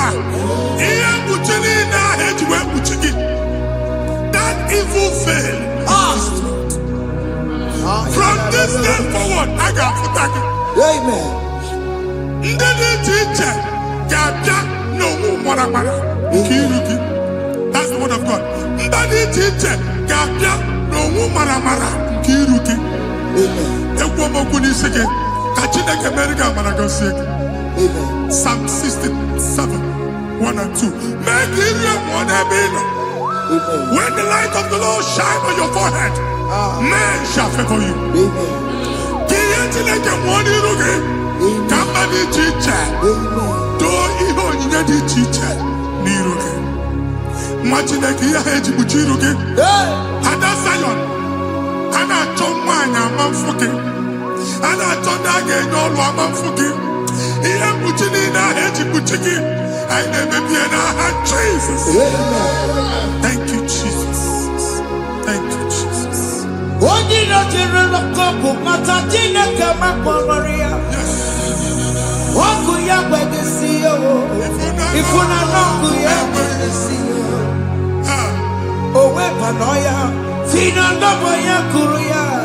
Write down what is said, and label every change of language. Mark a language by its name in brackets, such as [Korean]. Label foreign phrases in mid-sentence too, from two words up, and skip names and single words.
[Igbo] Ihe mkpuchi niile ahụ eji wee kpuchi gị, [English] that evil veil, from this day forward, [Igbo] a ga-afụta gị. [English] Amen. [Igbo] Ndị dị iche iche ga-abịa n'onwe mara mara. nke iru gị. [English] That's the word of God. [Igbo] Mba dị iche iche ga-abịa n'onwu maramara nke iru gị. Ekwu okwu n'isi gị ka Chineke mere gị amara gọzie gị. [English] Psalm 67, 1 and 2. [Igbo] Mee ka iru enwụọ n'ebe ị nọ. [English] When the light of the Lord shine on your forehead, men shall favor you. [Igbo] Ka ihe Chineke nwụọ n'iru gị ka mba dị iche iche doo ihe onyinye dị iche iche n'iru gị. Nwa Chineke ihe ha eji kpuchi iru gị. Ada Zion, a na-achọ nwaanyị ama mfụ gị. A na-achọ ndị a ga-enye ọrụ ama mfụ gị. Ihe mkpuchi niile ahụ eji kpuchi gị, anyị na-emebie n'aha Jesus. [English] Thank you, Jesus. Thank you, Jesus. [Igbo] Onye na-ejere n'ọkụ mata Chineke makpọrọ ya. Ọkụ ya gbegesi ya o. Ifuna n'ọkụ ya gbegesi ya. O wepụrụ ya, si na ndọba ya kụrụ ya.